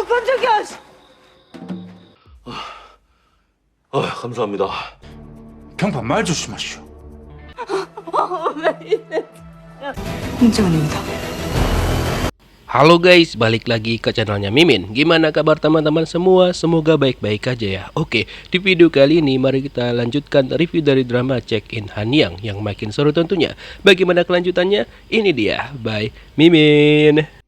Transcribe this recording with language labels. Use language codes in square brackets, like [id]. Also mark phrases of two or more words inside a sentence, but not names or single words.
[ko] 깜짝이야. 감사합니다. 경판 말 조심하시오. 왜 이래? 홍정은입니다. [id] Halo guys, balik lagi ke channelnya Mimin. Gimana kabar teman-teman semua? Semoga baik-baik aja ya. Oke, di video kali ini mari kita lanjutkan review dari drama Check-in Hanyang yang makin seru tentunya. Bagaimana kelanjutannya? Ini dia, by Mimin.